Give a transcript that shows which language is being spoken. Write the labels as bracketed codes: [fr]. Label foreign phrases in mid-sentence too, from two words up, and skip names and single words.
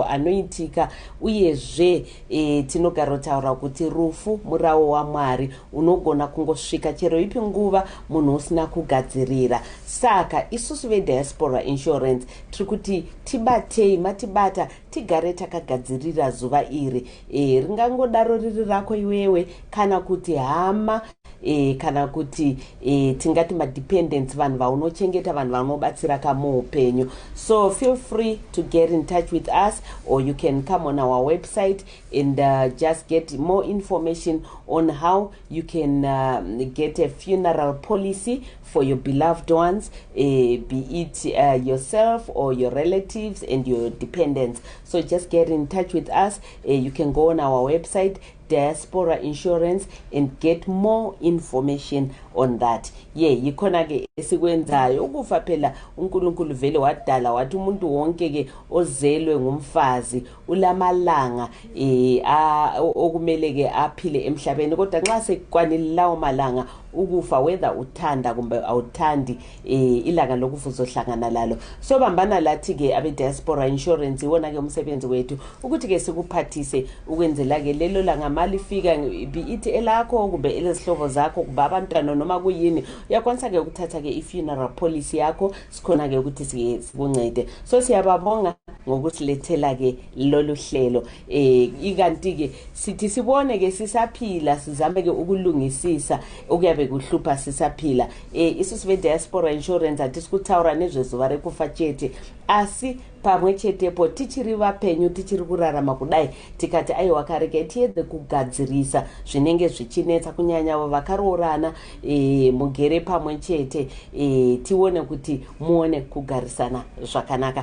[sn] anoitika uyezve tinogara taura kuti rufu murawo waMwari unogona kungosvika chero ipi nguva munhu usina kugadzirira saka isusu ve-Diaspora insurance tikuti tibatei matibata tigare takagadzirira zuva iri ringangodaro riri rako iwewe kana kuti hama kana kuti tingati madependents vanhu vaunochengeta vanhu vanobatsira kamuupenyu. [en] So feel free to get in touch with us, or you can come on our website and just get more information on how you can get a funeral policy for your beloved ones, be it yourself or your relatives and your dependents. So just get in touch with us. You can go on our website Diaspora Insurance and get more information on that. [nd] Yikhona ke esikwenzayo ukufa phela uNkulunkulu vele wadala wathi umuntu wonke ke ozelwe ngumfazi ulamalanga okumele ke aphile emhlabeni kodwa nxa sekwanile lawo malanga ukufa whether uthanda kumbe awuthandi ilanga lokufa uzohlangana lalo. So bambana lathi ke abe Diaspora Insurance iwona ke umsebenzi wethu ukuthi ke sikuphathise ukwenzela ke lelo langa mali fika [en] be it [nd] elakho kumbe elesihlobo zakho kuba abantwana noma kuyini uyakwanisa ke ukuthatha ke i- [en] funeral policy [nd] yakho sikhona ke ukuthi sikuncede. So siyababonga ngokusilethela ke lolu hlelo ikanti ke sithi sibone ke sisaphila sizame ke ukulungisisa okuyabe kuhlupha sisaphila [sn] isusu ve-Diaspora Insurance athi sikuthaura nezvezuva rekufa chete asi pamwe chetepo tichiri vapenyu tichiri kurarama kudai tikati aiwa kareke tiedze kugadzirisa zvinenge zvichinetsa kunyanya vakaroorana mugere pamwe chete tione kuti muone kugarisana zvakanaka.